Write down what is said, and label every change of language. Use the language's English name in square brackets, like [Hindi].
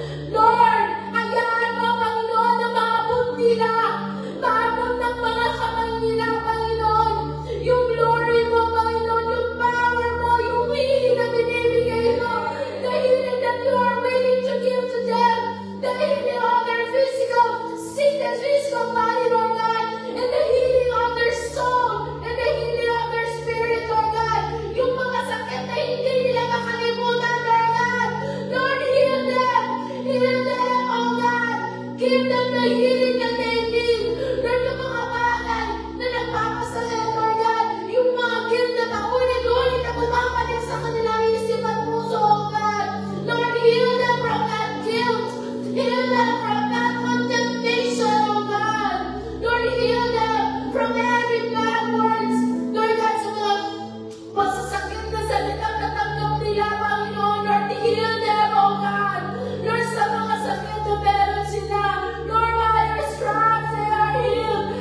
[English] Lord, [Filipino] hayaan mo, Panginoon, na maabot nila, maabot ng mga kamay nila, Panginoon, yung glory mo, Panginoon, yung power mo, yung healing na binibigay mo, [English] the healing that you are willing to give to them, the healing of their physical sickness, physical body, Lord God, and the healing of their soul, and the healing of their spirit, Lord God, [Filipino] yung mga sakit na hindi nila makalimutan, [English] Lord God. Lord, heal them, oh God, give them the healing that they need. [Filipino] Lord, yung mga bagay na nagpapasakit, Lord God, yung mga guilt na paulit-ulit na bumabalik sa kanilang isip at puso, oh God. [English] Lord, heal them from that guilt, heal them from that condemnation, oh God. Lord, heal them from every bad words, Lord God, [Filipino] sa mga masasakit na salitang natanggap nila, Panginoon. [English] Lord, heal them, oh God. Lord, [Filipino] sa mga sakit na meron sila, [English] Lord, by your stripes they are healed.